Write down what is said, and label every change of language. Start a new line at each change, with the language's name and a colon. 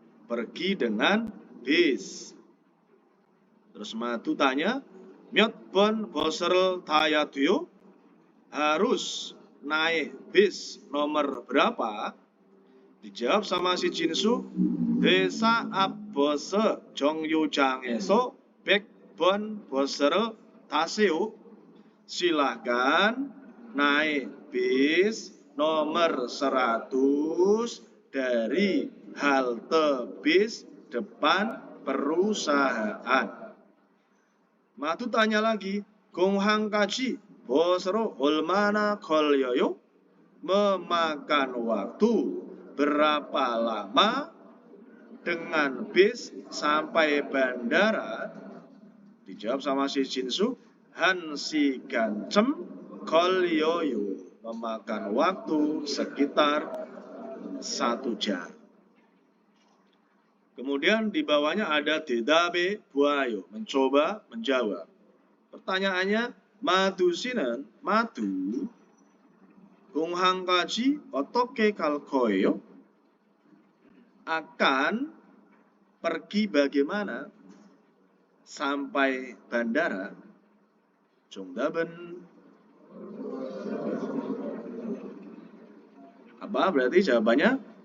Indonesian: Pergi dengan bis. Terus Madu tanya,
Korean: 몇 번 버스를 타야 돼요?
Indonesian: Harus naik bis nomor berapa? Dijawab sama si Jinsu,
Korean: 회사 앞 버스 정류장에서 100번 버스를 타세요.
Indonesian: Silahkan naik bis nomor 100 dari halte bis depan perusahaan. Madu tanya lagi,
Korean: 공항까지 버스로 얼마나 걸려요?
Indonesian: Memakan waktu berapa lama dengan bis sampai bandara? Dijawab sama si Jinsu,
Korean: 1시간쯤 걸려요.
Indonesian: Memakan waktu sekitar 1 jam. Kemudian di bawahnya ada
Korean: 대답해 보아요,
Indonesian: mencoba menjawab. Pertanyaannya,
Korean: Madu 씨는 Madu 공항까지 어떻게 갈 거예요?
Indonesian: Akan pergi bagaimana sampai bandara?
Korean: 정답은
Indonesian: apa berarti jawabannya?